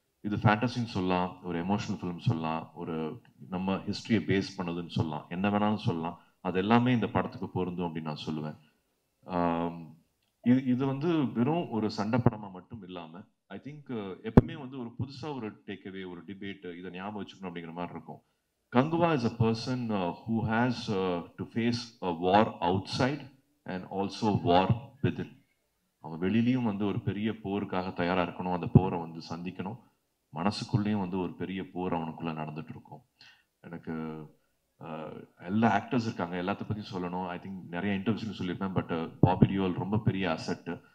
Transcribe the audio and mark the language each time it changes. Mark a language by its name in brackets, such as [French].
[Tamil] இது ஃபேண்டசின்னு சொல்லலாம், ஒரு எமோஷனல் ஃபிலிம் சொல்லலாம், ஒரு நம்ம ஹிஸ்டரியை பேஸ் பண்ணதுன்னு சொல்லலாம், என்ன வேணாலும் சொல்லலாம். அது எல்லாமே இந்த படத்துக்கு பொருந்தும் அப்படின்னு நான் சொல்லுவேன். இது வந்து வெறும் ஒரு சண்டை படமா மட்டும் இல்லாம [English] I think [Tamil] எப்பவுமே வந்து ஒரு புதுசா ஒரு டேக்அவே, ஒரு டிபேட், இதை ஞாபகம் வச்சுக்கணும் அப்படிங்கிற மாதிரி இருக்கும். [English] Kangwa is a person who has to face a war outside and also war within. [Tamil] அவன் வெளியிலயும் வந்து ஒரு பெரிய போருக்காக தயாரா இருக்கணும், அந்த போரை வந்து சந்திக்கணும். மனசுக்குள்ளேயும் வந்து ஒரு பெரிய போர் அவனுக்குள்ள நடந்துட்டு இருக்கும். எனக்கு எல்லா ஆக்டர்ஸ் இருக்காங்க, எல்லாத்த பத்தியும் சொல்லணும். [English] I think [Tamil] நிறைய இன்டர்வியூஸ்ல சொல்லியிருப்பேன். பட் பாபி டியோல் ரொம்ப பெரிய அசெட்.